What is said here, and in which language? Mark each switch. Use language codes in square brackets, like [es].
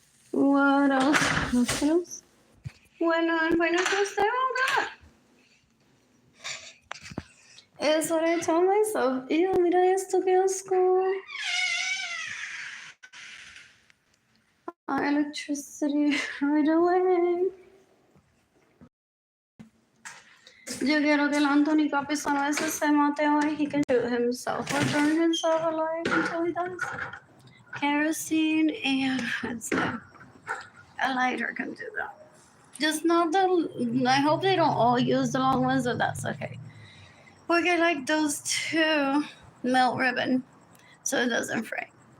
[en] What else? What else? [es] Bueno, que usted haga. [en] It's what I told myself. Ew, [es] mira esto, que asco. [en] Electricity right away. [es] Yo quiero que el Anthony Capizano ese se mate hoy. [en] He can shoot himself or burn himself alive until he dies. Kerosene and a lighter can do that. Just not the. I hope they don't all use the long ones, but that's okay. We'll get like those two melt ribbon so it doesn't fray.